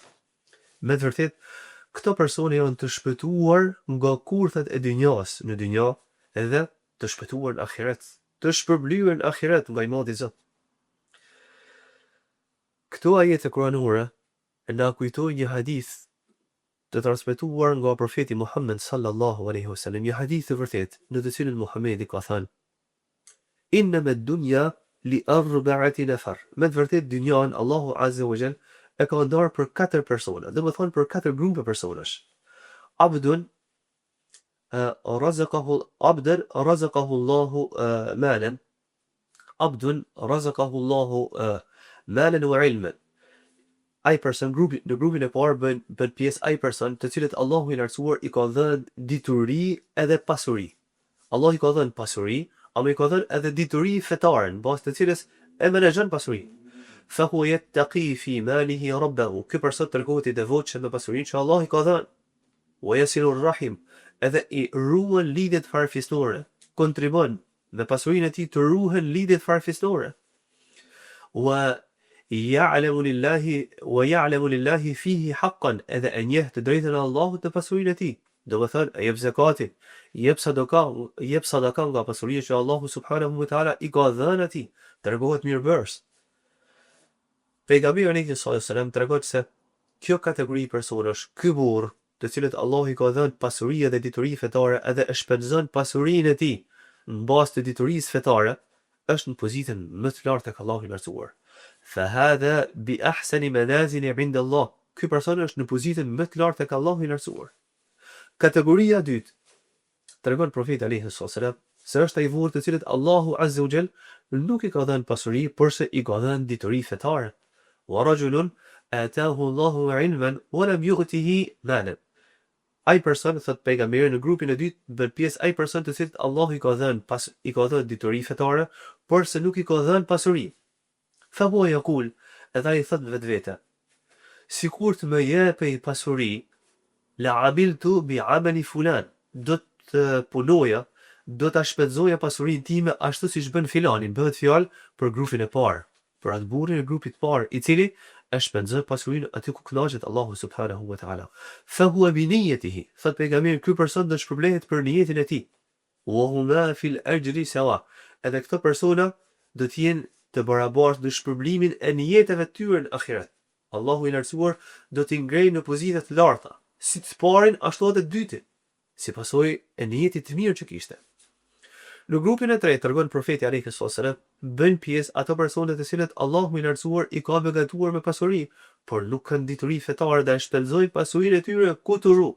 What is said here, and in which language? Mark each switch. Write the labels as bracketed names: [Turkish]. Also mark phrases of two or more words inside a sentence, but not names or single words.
[Albanian] Me të vërtetë, këto persone janë të shpëtuar nga kurthat e dynjas në dynja edhe të shpëtuar në ahiret, të shpërblyer në ahiret nga i madhi Zot. Këto ajete kuranore na kujtojnë një hadith të transmetuar nga profeti Muhammed [Arabic] صلى الله عليه وسلم, [Albanian] një hadith të vërtet në të cilin Muhamedi ka thënë: [Arabic] "إنما الدنيا لأربعة نفر." [Albanian] Me të vërtet dynjan Allahu [Arabic] عز وجل [Albanian] e ka ndarë për 4 persona, do të thonë për 4 grupe personash. [Arabic] عبد رزقه الله مالا. عبد رزقه الله مالا وعلما. [Albanian] Ai person në grupin e parë bën pjesë ai person të cilët Allahu i lartësuar i ka dhënë dituri edhe pasuri. Allah i ka dhënë pasuri, ama i ka dhënë edhe dituri fetare, në bazë të cilës e menaxhon pasuri. [Arabic] فهو يتقي في ماله ربه. [Albanian] Ky person tregohet i devotshëm me pasurinë që Allah i ka dhënë. [Arabic] ويصل رحم, [Albanian] edhe i ruan lidhjet farefisnore, kontribon me pasurinë e tij të ruhen lidhjet farefisnore. [Arabic] ويعلم لله فيه حقا [Albanian] edhe e njeh të drejtën e Allahut në pasurinë e tij. Do të thonë, jep zakatin, jep sadaka nga pasuria që Allahu [Arabic] سبحانه وتعالى [Albanian] i ka dhënë atij, tregohet mirëbërës. Pejgamberi [Arabic] صلى الله عليه وسلم [Albanian] tregon se kjo kategori personash, ky burr, të cilët Allahu i ka dhënë pasuri dhe dituri fetare edhe e shpenzon pasurinë e tij në bazë të diturisë fetare, është në pozitën më të lartë tek Allahu i lartësuar. [Arabic] فهذا بأحسن منازل عند الله. [Albanian] Ky person është në pozitën më të lartë tek Allahu i lartësuar. Kategoria e dytë, tregon profeti [Arabic] عليه السلام [Albanian] se është ai burr të cilët Allahu [Arabic] عز وجل [Albanian] nuk i ka dhënë pasuri, por se i ka dhënë dituri fetare. [Arabic] ورجل آتاه الله علما ولم يعطه مالا. [Albanian] ai person, thot pejgamberi, në grupin e dytë bën pjesë ai person të cilët Allahu i ka dhënë dituri fetare, por se nuk i ka dhënë pasuri. [Arabic] فهو يقول, [Albanian] edhe ai thot vetvete, sikur të më jepej pasuri, [Arabic] لعملت بعمل فلان, [Albanian] do të punoja, do ta shpenzoja pasurinë time ashtu siç bën filanin. Bëhet fjalë për grupin e parë, për atë burrin e grupit të parë, i cili e shpenzon pasurinë aty ku kënaqet Allahu [Arabic] سبحانه وتعالى. فهو بنيته, [Albanian] thot pejgamberi, ky person do shpërblehet për niyetin e tij. [Arabic] وهما في الأجر سواء, [Albanian] edhe këto persona do të jenë të barabartë në shpërblimin e nijeteve të tyre në ahiret. Allahu i lartësuar do t'i ngrejë në pozita të larta, si të parin ashtu edhe të dytin, si pasojë e niyetit të mirë që kishte. Në grupin e tretë tregon profeti [Arabic] عليه السلام, [Albanian] bën pjesë ato persone të cilët Allahu i lartësuar i ka begatuar me pasuri, por nuk kanë dituri fetare dhe shpenzojnë pasurinë e tyre ku të rru.